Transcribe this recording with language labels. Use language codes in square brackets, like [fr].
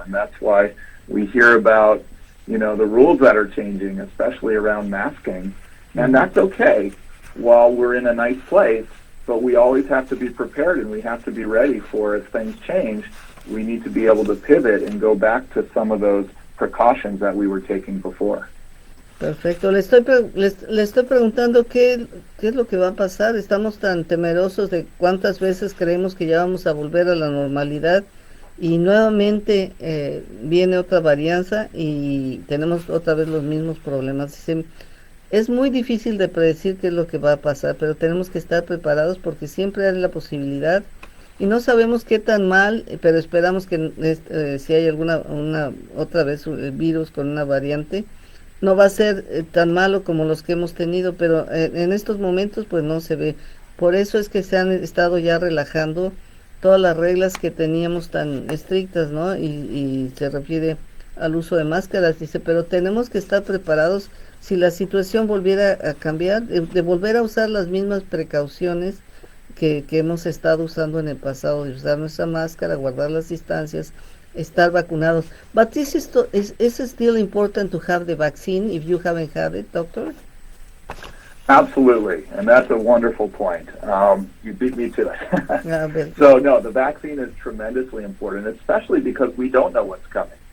[en] And that's why we hear about, the rules that are changing, especially around masking. And that's okay while we're in a nice place, but we always have to be prepared and we have to be ready for as things change. We need to be able to pivot and go back to some of those precautions that we were taking before. [es] Perfecto. Le estoy preguntando qué es lo que va a pasar. Estamos tan temerosos de cuántas veces creemos que ya vamos a volver a la normalidad y nuevamente viene otra varianza y tenemos otra vez los mismos problemas. Dice, es muy difícil de predecir qué es lo que va a pasar, pero tenemos que estar preparados porque siempre hay la posibilidad y no sabemos qué tan mal, pero esperamos que si hay otra vez el virus con una variante, no va a ser tan malo como los que hemos tenido, pero en estos momentos pues no se ve. Por eso es que se han estado ya relajando todas las reglas que teníamos tan estrictas, ¿no? Y se refiere al uso de máscaras, dice, pero tenemos que estar preparados si la situación volviera a cambiar, de volver a usar las mismas precauciones que hemos estado usando en el pasado, de usar nuestra máscara, guardar las distancias, estar vacunados. [en] But is it still important to have the vaccine if you haven't had it, doctor? Absolutely, and that's a wonderful point. You beat me to it. So, no, the vaccine is tremendously important, especially because we don't know what's coming.